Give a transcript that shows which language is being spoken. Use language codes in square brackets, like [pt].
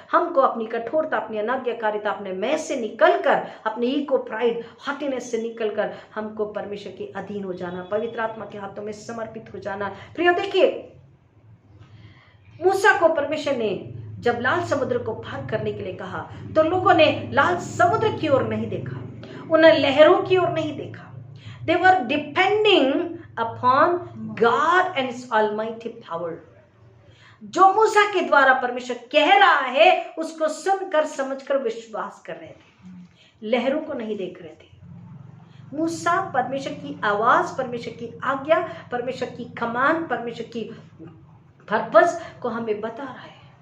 [hi] हमको अपनी कठोरता, अपनी अनाज्ञाकारिता, अपने मैं से निकलकर, अपने ईगो, प्राइड, हॉटीनेस से निकलकर हमको परमेश्वर के अधीन हो जाना, पवित्र आत्मा के हाथों में समर्पित हो जाना। प्रियो, देखिए, मूसा को परमेश्वर ने जब लाल समुद्र को पार करने के लिए कहा, तो लोगों ने लाल समुद्र की ओर नहीं देखा, उन्हें लहरों की ओर नहीं देखा। [en] They were depending upon God and His almighty power. [hi] जो मूसा के द्वारा परमेश्वर कह रहा है उसको सुनकर समझकर विश्वास कर रहे थे, लहरों को नहीं देख रहे थे। मूसा परमेश्वर की आवाज, परमेश्वर की आज्ञा, परमेश्वर की कमान, परमेश्वर की पर्पस को हमें बता रहा है।